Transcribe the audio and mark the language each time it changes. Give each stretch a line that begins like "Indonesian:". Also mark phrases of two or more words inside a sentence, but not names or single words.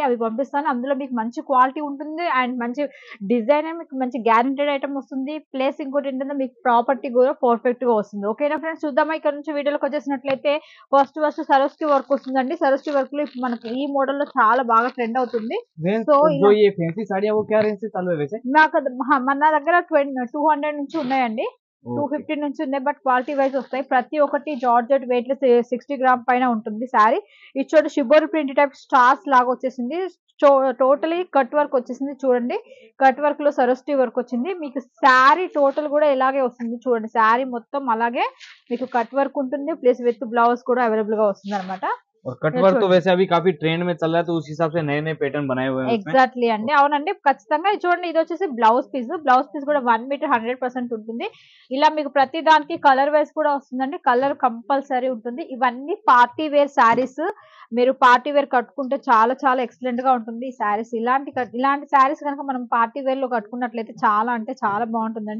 Telugu: అవి పంపిస్తాను. అందులో మీకు మంచి క్వాలిటీ ఉంటుంది. అండ్ మంచి డిజైన్ మీకు మంచి
English: guaranteed item
Telugu: వస్తుంది. ప్లస్ ఇంకోటి ఏంటంటే మీకు ప్రాపర్టీ కూడా పర్ఫెక్ట్‌గా వస్తుంది. ఓకేనా ఫ్రెండ్స్, చూద్దామా ఇక్కడ నుంచి వీడియోలోకి వచ్చేసినట్లయితే ఫస్ట్ సరోస్కి వర్క్ వస్తుందండి. సరోస్కి వర్క్‌లో ఇప్పుడు మనకి ఈ మోడల్‌లో చాలా బాగా ట్రెండ్ అవుతుంది.
Hindi: रेंज
Telugu: సో,
Hindi: जो ये फैंसी साड़ी है वो क्या रेंज से चालू है वैसे?
Telugu: నా దగ్గర 200 నుంచి ఉన్నాయండి. ఓకే. 250 నుంచి ఉన్నాయి.
English: but quality wise
Telugu: వస్తాయి. ప్రతి ఒక్కటి
English: georgette weightless
Telugu: 60 గ్రామ్ పైన ఉంటుంది సారీ. ఇది చూడండి షిబోరి
English: print type stars
Telugu: లాగా వచ్చేసింది. చో
English: totally cut work
Telugu: వచ్చేసింది చూడండి. కట్ వర్క్‌లో సరోస్టీ వర్క్ వచ్చింది. మీకు సారీ టోటల్ కూడా ఇలాగే వస్తుంది చూడండి. సారీ మొత్తం అలాగే మీకు
English: cut work
Telugu: ఉంటుంది.
English: plus with blouse
Telugu: కూడా అవైలబుల్‌గా వస్తుందన్నమాట.
Hindi: और कट
Telugu: మీరు
Hindi: वर्क तो
Telugu: చూడండి.
Hindi: वैसे अभी काफी ट्रेंड में चल रहा है तो उस हिसाब से नए नए पैटर्न बनाए हुए हैं उसमें।
Telugu: ఎగ్జాక్ట్‌లీ అండి. అవునండి. ఖచ్చితంగా ఇది చూడండి, ఇదొచ్చేసి
English: blouse piece. blouse piece
Telugu: కూడా 1 మీటర్ 100% ఉంటుంది. ఇలా మీకు ప్రతి దానికి
English: color wise
Telugu: కూడా వస్తుందండి.
English: color compulsory
Telugu: ఉంటుంది. ఇవన్నీ
English: party wear sarees.
Telugu: మీరు
English: party wear
Telugu: కట్టుకుంటే చాలా చాలా ఎక్సలెంట్‌గా ఉంటుంది ఈ శారీస్. ఇలాంటి శారీస్ గనుక మనం పార్టీ వేర్‌లో కట్టుకున్నట్లయితే చాలా అంటే చాలా బావుంటుందండి.